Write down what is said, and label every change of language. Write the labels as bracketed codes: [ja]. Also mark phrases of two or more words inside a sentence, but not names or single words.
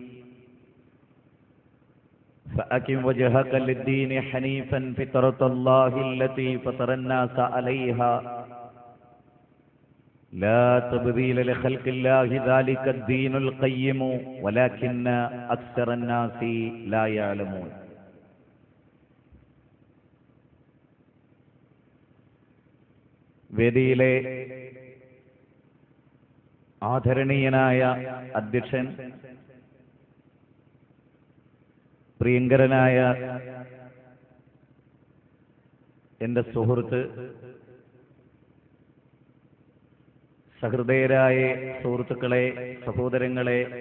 [ar] فأقم وجهك للدين حنيفا فطرة الله التي فطر الناس عليها لا تبديل لخلق الله ذلك الدين القيم ولكن أكثر الناس لا يعلمون. [ml] വേദിയിലെ ആദരണീയനായ അധ്യക്ഷൻ, പ്രിയങ്കരനായ എൻ്റെ സുഹൃത്ത്, സഹൃദയരായ സുഹൃത്തുക്കളെ, സഹോദരങ്ങളെ,